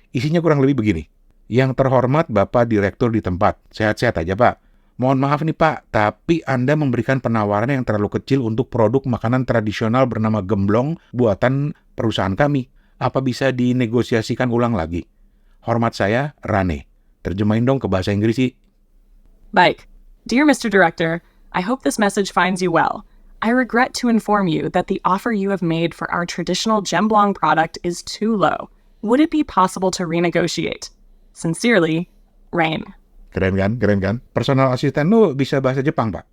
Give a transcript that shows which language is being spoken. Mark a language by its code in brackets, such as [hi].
[id] Isinya kurang lebih begini. Yang terhormat Bapak Direktur di tempat. Sehat-sehat aja, Pak. Mohon maaf nih Pak, tapi Anda memberikan penawaran yang terlalu kecil untuk produk makanan tradisional bernama gemblong buatan perusahaan kami. Apa bisa dinegosiasikan ulang lagi? Hormat saya, Rane. Terjemahin dong ke bahasa Inggris sih. Baik. [en] Dear Mr. Director, I hope this message finds you well. I regret to inform you that the offer you have made for our traditional gemblong product is too low. Would it be possible to renegotiate? Sincerely, Rain. [id] Keren kan? Personal asisten lu bisa bahasa Jepang, Pak?